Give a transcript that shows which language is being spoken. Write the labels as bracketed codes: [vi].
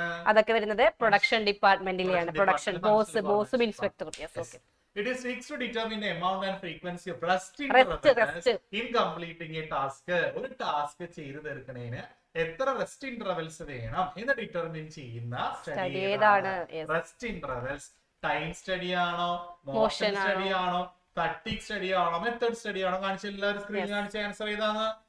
[ml] അതൊക്കെ വരുന്നത് production ഡിപ്പാർട്ട്മെന്റിലെയാണ്. Production ബോസും ഇൻസ്പെക്ടറും. [en] It is seeks to determine the amount and frequency of rest intervals in completing a task. [ml] ഒരു task ചെയ്തു തീർക്കുന്നതിന് എത്ര rest intervals വേണം എന്ന് ഡിറ്റർമിൻ ചെയ്യുന്ന സ്റ്റഡി ഏതാണ്? Rest intervals. ടൈം സ്റ്റഡി ആണോ, മോഷൻ സ്റ്റഡി ആണോ, ഫാറ്റിഗ് സ്റ്റഡി ആണോ, മെത്തേഡ് സ്റ്റഡി ആണോ? കാണിച്ച എല്ലാവരും സ്ക്രീനിൽ കാണിച്ച ആൻസർ ഏതാണ്?